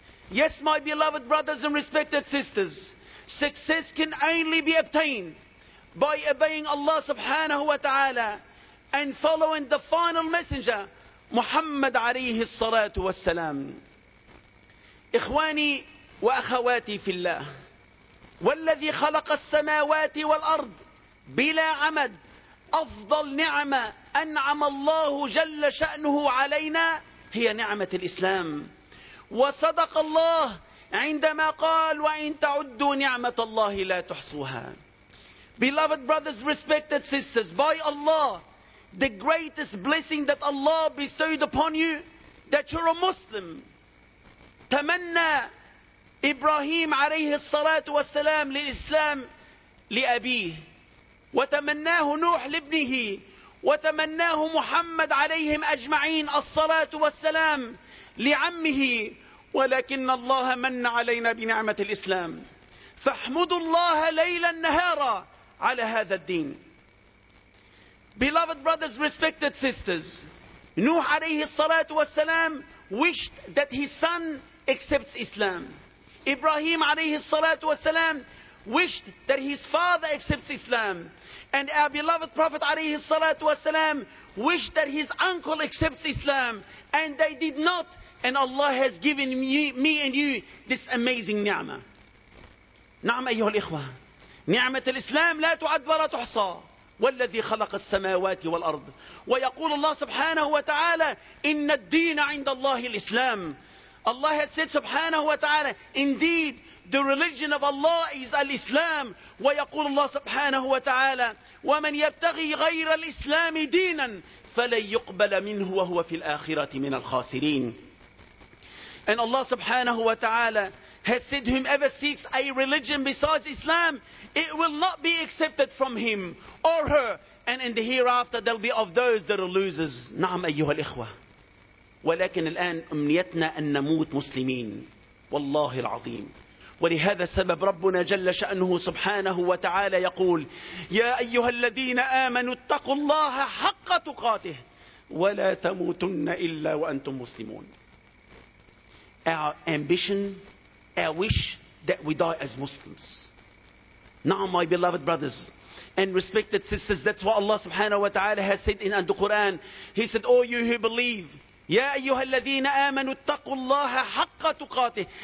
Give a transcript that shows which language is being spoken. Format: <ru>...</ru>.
<en>Yes, my beloved brothers and respected sisters, success can only be obtained by obeying Allah subhanahu wa ta'ala and following the final messenger, Muhammad alayhi salatu wa salam.</en> <ar>Ikhwani wa akhawati fi Allah. والذي خلق السماوات والأرض بلا عمد أفضل نعمة أنعم الله جل شأنه علينا هي نعمة الإسلام. وصدق الله عندما قال وإن تعدوا نعمة الله لا تحصوها.</ar> <en>Beloved brothers, respected sisters, by Allah, the greatest blessing that Allah bestowed upon you, that you're a Muslim.</en> <ar>تمنى إبراهيم عليه الصلاة والسلام للإسلام لأبيه، وتمناه نوح لابنه، وتمناه محمد عليهم أجمعين الصلاة والسلام لعمه، ولكن الله من علينا بنعمة الإسلام. فاحمدوا الله ليلا نهارا على هذا الدين.</ar> <en>Beloved brothers, respected sisters, نوح</en> <ar>عليه الصلاة والسلام</ar> <en>wished that his son accepts Islam. Ibrahim alayhi salatu wasalam wished that his father accepts Islam. And our beloved Prophet alayhi salatu wasalam wished that his uncle accepts Islam. And they did not. And Allah has given me and you this amazing ni'mah.</en> <ar>Na'am ayyuhal ikhwa. Ni'mat al-Islam la tu'ad wa la tuhsa. والذي خلق السماوات والأرض. ويقول الله سبحانه وتعالى إن الدين عند الله الإسلام.</ar> <en>Allah has said subhanahu wa ta'ala, indeed, the religion of Allah is al-Islam.</en> <ar>وَيَقُولُ اللَّهُ سُبْحَانَهُ وَتَعَالَى وَمَنْ يَبْتَغِي غَيْرَ الْإِسْلَامِ دِينًا فَلَنْ يُقْبَلَ مِنْهُ وَهُوَ فِي الْآخِرَةِ مِنَ الْخَاسِرِينَ.</ar> <en>And Allah subhanahu wa ta'ala has said, whomever seeks a religion besides Islam, it will not be accepted from him or her. And in the hereafter, they'll be of those that are losers.</en> <ar>نعم أيها الإخوة. ولكن الآن أمنيتنا أن نموت مسلمين والله العظيم. ولهذا السبب ربنا جل شأنه سبحانه وتعالى يقول يا أيها الذين آمنوا اتقوا الله حق تقاته ولا تموتن إلا وأنتم مسلمون.</ar> <en>Our ambition, our wish that we die as Muslims. Now my beloved brothers and respected sisters, that's what Allah subhanahu wa ta'ala has said in the Quran. He said, oh you who believe,</en> <ar>يا أيها الذين آمنوا اتقوا الله حق تقاته.</ar>